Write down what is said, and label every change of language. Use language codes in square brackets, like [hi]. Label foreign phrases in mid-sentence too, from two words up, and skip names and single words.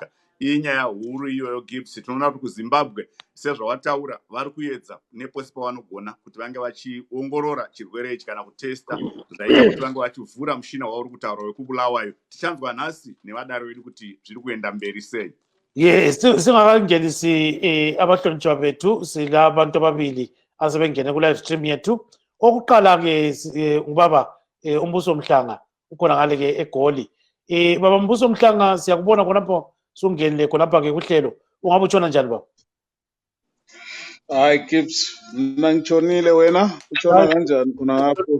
[sn] Iyi nyaya huru iyoyo Gibbs. Tinoona kuti kuZimbabwe sezvawataura vari kuedza nepose pavanogona kuti vange vachiongorora chirwere ichi kana kutesta zvaita kuti vange vachivhura mushina wauri kutaura wekubulawayo. Tichanzwa nhasi nevadaro vedu kuti zviri kuenda mberi sei. [nd] Yes, singakangenisi abahlonitshwa bethu silabantu ababili asebengene ku [en] live stream [nd] yethu. Okuqala ke ubaba uMbuso Mhlanga ukhona ngale ke eGoli. Baba Mbuso Mhlanga, siyakubona khonapho sungenile khonapha ke kuhlelo. Ungabe utshona njani baba? Hayi Gibbs, mina ngitshonile, wena utshona kanjani khona ngapho?